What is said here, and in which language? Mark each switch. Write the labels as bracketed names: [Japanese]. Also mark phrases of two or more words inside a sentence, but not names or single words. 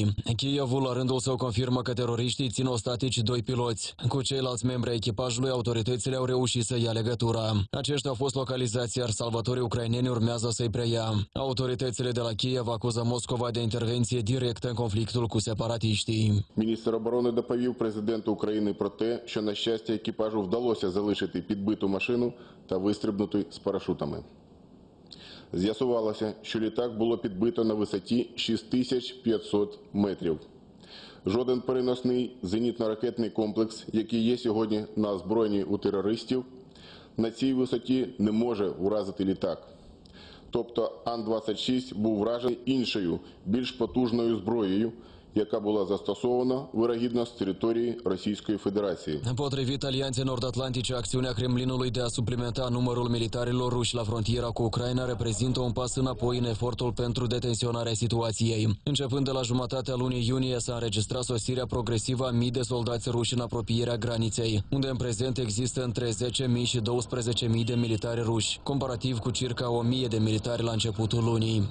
[Romanian] Kievul, la rândul său, confirmă că teroriștii țin ostatici 2 piloți. Cu ceilalți membri ai echipajului, autoritățile au reușit să ia legătura. Aceștia au fost localizați, iar salvatorii ucraineni urmează să-i preia. Autoritățile de la Kiev acuză Moscova de intervenție directă în conflictul cu separatiștii. [Ukrainian] Міністр оборони доповів президенту України про те, що, на щастя, екіпажу вдалося залишити підбиту машину та вистрибнути з парашутами. З'ясувалося, що літак було підбито на висоті 6500 метрів. Жоден переносний зенітно-ракетний комплекс, який є сьогодні на озброєнні у терористів, на цій висоті не може вразити літак. Тобто Ан-26 був вражений іншою, більш потужною зброєю, яка була застосована, вирогідно, з території Російської Федерації. [Romanian] Potrivit Alianței Nord-Atlantice, acțiunea Kremlinului de a suplimenta numărul militarilor ruși la frontiera cu Ucraina reprezintă un pas înapoi în efortul pentru detenționarea situației. Începând de la jumătatea lunii iunie s-a înregistrat sosirea progresivă a mii de soldați ruși în apropierea graniței, unde în prezent există între 10.000 și 12.000 de militari ruși, comparativ cu circa 1.000 de militari la începutul lunii.